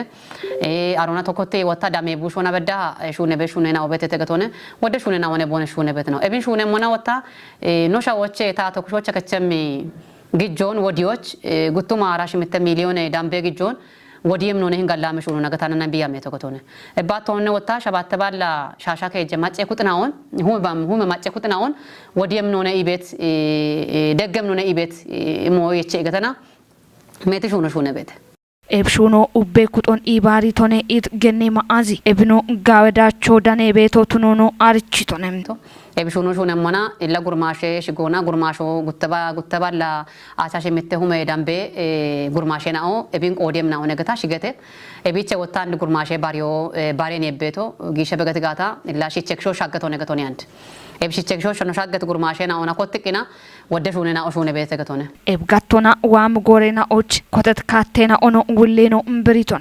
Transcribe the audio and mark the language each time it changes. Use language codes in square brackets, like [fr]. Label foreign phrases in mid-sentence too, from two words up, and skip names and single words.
[kbr] አሮና ቶኮቴ ወታ ዳሜ ቡሾና በዳ ሹነ በሹነና ወበተ ተገቶነ ወደ ሹነና ወነ ቦነ ሹነ ቤት ነው እቢን ሹነ ሞና ወታ ኖሻዎች ታቶክሾች ከቸም ግጆን ወዲዎች ጉቱማ አራሽ ምተ ሚሊዮን ዳምቤ ግጆን ወዲየም ነው ነህን ጋላመ ሹኑ ነገታና ቢያም የተከቶነ እባቶነ ወታ ሸባተ ባላ ሻሻ ከጀ ማጨ ኩጥናውን ሁመ ማጨ ኩጥናውን ወዲየም ነው ነ ኢቤት ደገም ነው ነ ኢቤት ሞ የቼ ገተና ሜት ሹኑ ሹነ ቤት ኤብሹኖ ኡቤ ኩጦን ኢባሪ ቶኔ ኢት ገኔ ማአዚ ኤብኖ ጋወዳቾ ዳኔ ቤቶ ቱኖኖ አርቺቶነም ኤብሹኖ ሹነሞና ኢላ ጉርማሼ ሽጎና ጉርማሾ ጉተባላ አቻሽ ምተሁመ ዳምቤ ጉርማሼናኦ ኤቢን ቆዴም ናው ነገታ ሽገቴ ኤቢቸ ወታ አንድ ጉርማሼ ባሬን የቤቶ ጊሸ በገት ጋታ ኢላ ሽቸክሾ ሻገቶ ነገቶኒ አንድ ኤብሽቸክሾ ሻገት ጉርማሼናኦ ናኮትቂና ወደ ሹነና ኦሹነ ቤተ ገቶነ ኤብጋቶና ዋም ጎሬና ኦች ኮተት ካቴና ኦኖ ጉሌኖ እምብሪቶነ